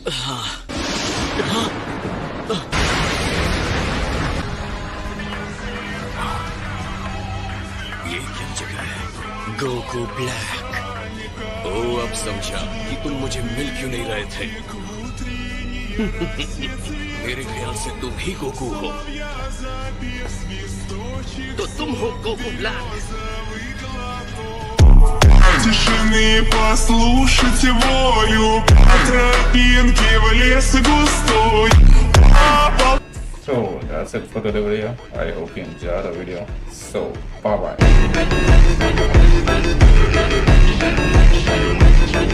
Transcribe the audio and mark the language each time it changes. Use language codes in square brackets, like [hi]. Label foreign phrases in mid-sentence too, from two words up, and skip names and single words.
[hi] ये क्या जगह है? गोकू ब्लैक। ओ, अब समझा कि तुम मुझे मिल क्यों नहीं रहे थे। मेरे ख्याल से तुम ही गोकू हो। तो तुम हो गोकू ब्लैक। [ru] Тишины послушайте волю, по тропинке в лес густой. [en] So that's it for the video. I hope you enjoyed the video. So bye bye.